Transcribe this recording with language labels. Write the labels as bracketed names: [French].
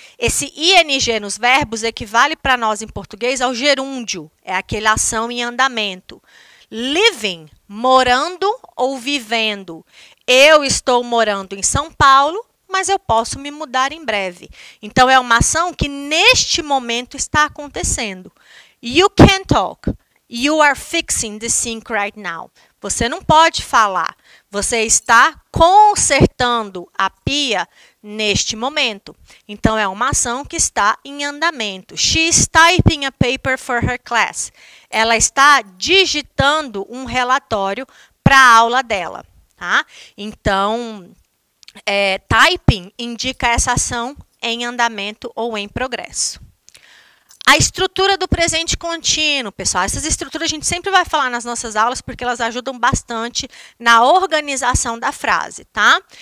[Portuguese] Esse ing nos verbos equivale para nós em português ao gerúndio, é aquela ação em andamento. Living, morando ou vivendo. Eu estou morando em São Paulo, mas eu posso me mudar em breve. Então, é uma ação que neste momento está acontecendo. [English] You can talk. You are fixing the sink right now. [Portuguese] Você não pode falar. Você está consertando a pia neste momento. Então, é uma ação que está em andamento. [English] She is typing a paper for her class. [Portuguese] Ela está digitando um relatório para a aula dela. Tá? Então, typing indica essa ação em andamento ou em progresso. A estrutura do presente contínuo, pessoal. Essas estruturas a gente sempre vai falar nas nossas aulas porque elas ajudam bastante na organização da frase, tá?